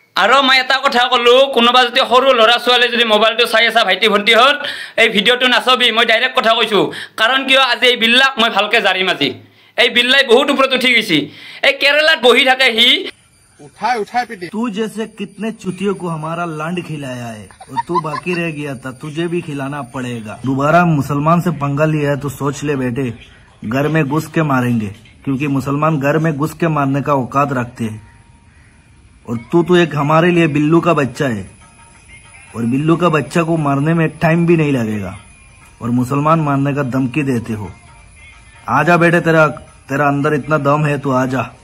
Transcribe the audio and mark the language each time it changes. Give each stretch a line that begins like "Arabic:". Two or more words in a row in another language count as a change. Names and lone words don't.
Assamese: আৰু মই এটা কথা ক'লো কোনোবা যদি সৰু ল'ৰা ছোৱালী যদি মোবাইলটো চাই আছা ভাইটি ভণ্টিহঁত এই ভিডিঅ'টো নাচাবি মই ডাইৰেক্ট কথা কৈছোঁ কাৰণ কিয় আজি এই বিল্লাক মই ভালকৈ জাৰিম আজি এই বিল্লাই বহুত ওপৰত উঠি গৈছে এই কেৰালাত বহি থাকে সি
Hindi: उठाए पीटे तू जैसे कितने चुतियों को हमारा लंड खिलाया है और तू बाकी रह गया था तुझे भी खिलाना पड़ेगा दोबारा मुसलमान से पंगा लिया है तो सोच ले बेटे घर में घुस के मारेंगे क्योंकि मुसलमान घर में घुस के मारने का औकात रखते हैं और तू एक हमारे लिए बिल्लू का बच्चा है और बिल्लू का बच्चा को मारने में टाइम भी नहीं लगेगा और मुसलमान मारने का धमकी देते हो आजा बेटे तेरा अंदर इतना दम है तो आजा